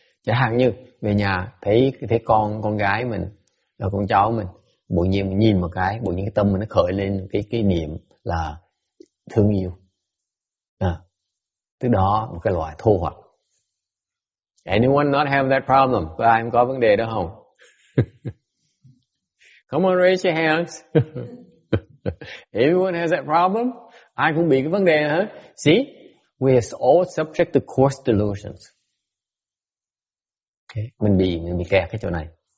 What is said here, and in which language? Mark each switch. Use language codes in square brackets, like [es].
[vi] Chẳng hạn như về nhà thấy con gái mình, con cháu mình, bộ nhiên mình nhìn một cái, bộ nhiên cái tâm mình nó khởi lên cái niệm là thương yêu. Từ đó một cái loại thô hoặc. [en] Anyone not have that problem? [vi] Có ai có vấn đề đó không? [en] Come on, raise your hands. Everyone has that problem? [vi] Ai cũng bị cái vấn đề hả? [en] See, we are all subject to coarse delusions. [vi] Okay, mình bị kẹt cái chỗ này.